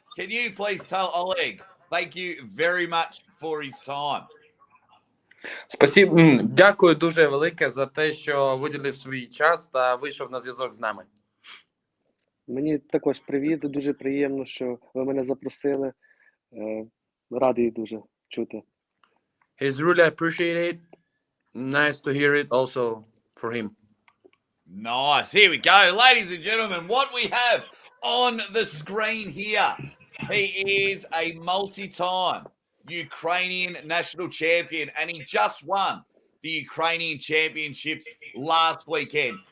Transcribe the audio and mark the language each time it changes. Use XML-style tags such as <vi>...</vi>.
<en>Can you please tell Oleg, thank you very much for his time.</en> <uk>Дякую дуже велике за те, що виділив свій час та вийшов на зв'язок з нами. Мені також привіт. Дуже приємно, що ви мене запросили. Радий дуже чути.</uk> <en>He's really appreciated. Nice to hear it also for him. Nice. Here we go. Ladies and gentlemen, what we have on the screen here. He is a multi-time Ukrainian national champion, and he just won the Ukrainian championships last weekend.</en>